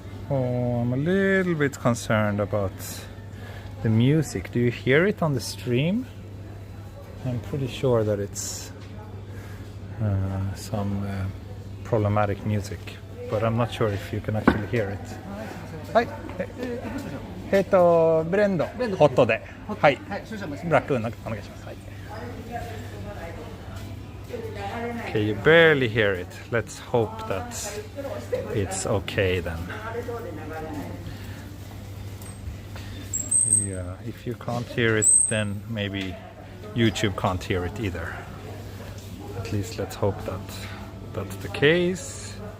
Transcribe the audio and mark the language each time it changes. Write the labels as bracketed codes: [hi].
[en] Oh, I'm a little bit concerned about the music. Do you hear it on the stream? I'm pretty sure that it's some problematic music, but I'm not sure if you can actually hear it. Hi. [ja] ブレンド、ホットで。はい。ブラックお願いします。はい。 [en] Okay, you barely hear it. Let's hope that it's okay then. Yeah, if you can't hear it, then maybe YouTube can't hear it either. At least let's hope that that's the case.